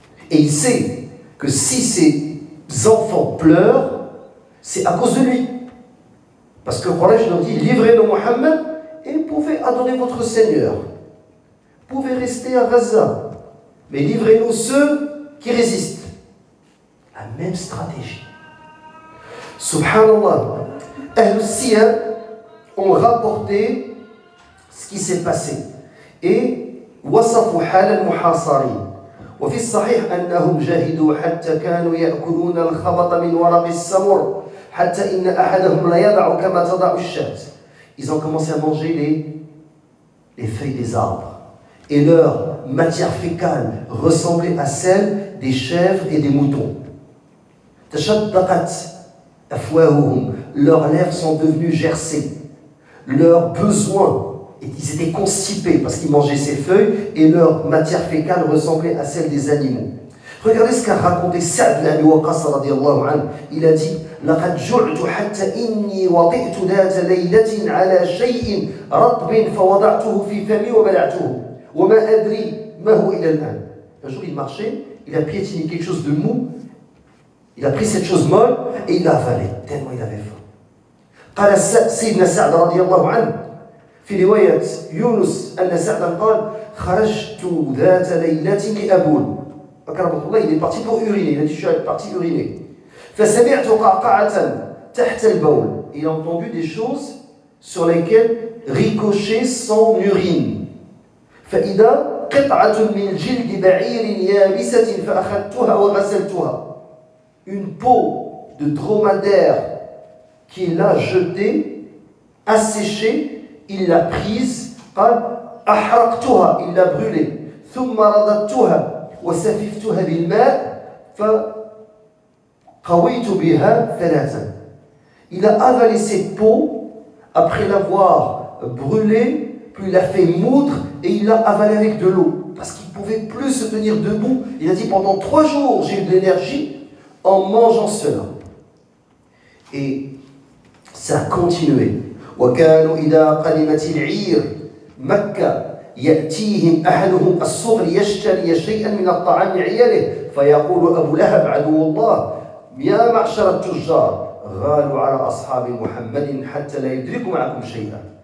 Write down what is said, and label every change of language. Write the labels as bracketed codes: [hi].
[fr] Et il sait que si ces enfants pleurent, c'est à cause de lui. Parce que Quraysh leur dit livrez-nous Mohammed et vous pouvez adorer votre Seigneur. Vous pouvez rester à Gaza, mais livrez-nous ceux qui résistent. La même stratégie. [ar] Subhanallah, Ahl-Siyar [fr] ont rapporté ce qui s'est passé et [ar] وصفوا حال المحاصرين وفي الصحيح أنهم جهدوا حتى كانوا يأكلون الخبط من ورق السمر حتى إن أحدهم لا يضع كما تضع الشاة. [fr] Ils ont commencé à manger les feuilles des arbres et leur matière fécale ressemblait à celle des chèvres et des moutons. [ar] تشدقت أفواههم, [fr] leurs lèvres sont devenues gercées. Leurs besoins, ils étaient constipés parce qu'ils mangeaient ces feuilles et leur matière fécale ressemblait à celle des animaux. Regardez ce qu'a raconté Sa'd ibn Abi Waqqas radiyallahu anhu. Il a dit [ar] لقد جعت حتى إني وطئت ذات ليلة على شيء رطب فوضعته في فمي وبلعته وما أدري ما هو إلى الآن. [fr] Un jour il marchait, il a piétiné quelque chose de mou, il a pris cette chose molle et il l'a avalé tellement il avait faim. [ar] قال سيدنا سعد رضي الله عنه في رواية يونس أن سعدا قال خرجت ذات ليلة لأبول. أكرمك الله, [fr] il est parti pour uriner, il a dit je suis parti uriner. [ar] فسمعت قعقعة تحت البول. [fr] Il a entendu des choses sur lesquelles ricochait son urine. [ar] فإذا قطعة من جلد بعير يابسة فأخذتها وغسلتها. [fr] Une peau de dromadaire qu'il a jetée, asséchée, il l'a prise, [ar] أحرقتها, [fr] il l'a brûlée, [ar] ثم رددتها وسففتها بالماء فقويت بها 3. [fr] Il a avalé cette peau après l'avoir brûlée, puis il a fait moudre et il l'a avalé avec de l'eau parce qu'il ne pouvait plus se tenir debout. Il a dit pendant 3 jours j'ai eu de l'énergie en mangeant cela. Et ça a continué. [ar] وكانوا إذا قدمت العير مكة يأتيهم أهلهم الصغر يشتري شيئا من الطعام لعياله فيقول أبو لهب عدو الله يا معشر التجار غالوا على أصحاب محمد حتى لا يدركوا معكم شيئا.